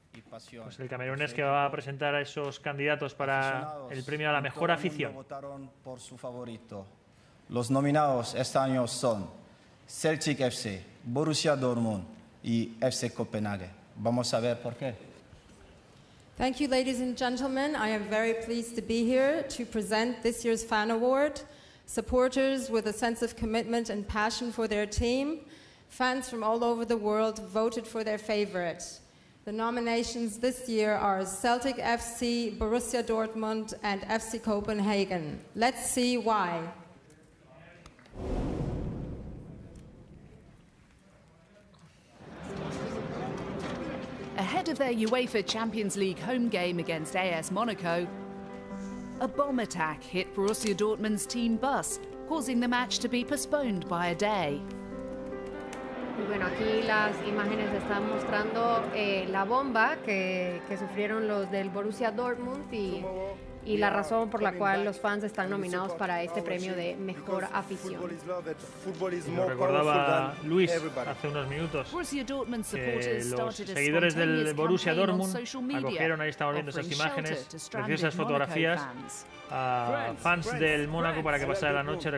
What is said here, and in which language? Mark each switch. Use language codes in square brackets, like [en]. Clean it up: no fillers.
[es] Pues el camerunés que va a presentar a esos candidatos para el premio a la mejor afición. Por su favorito. Los nominados este año son Celtic FC, Borussia Dortmund y FC Copenhague. Vamos a ver por qué. [en] Thank you, ladies and gentlemen. I am very pleased to be here to present this year's Fan Award. Supporters with a sense of commitment and passion for their team. Fans from all over the world voted for their favorite. The nominations this year are Celtic FC, Borussia Dortmund, and FC Copenhagen. Let's see why. Ahead of their UEFA Champions League home game against AS Monaco, a bomb attack hit Borussia Dortmund's team bus, causing the match to be postponed by a day. [es] Y bueno, aquí las imágenes están mostrando la bomba que sufrieron los del Borussia Dortmund y la razón por la cual los fans están nominados para este premio de mejor afición. Lo recordaba Luis hace unos minutos, que los seguidores del Borussia Dortmund acogieron, ahí estamos viendo esas imágenes, preciosas fotografías, a fans del Mónaco para que pasara la noche.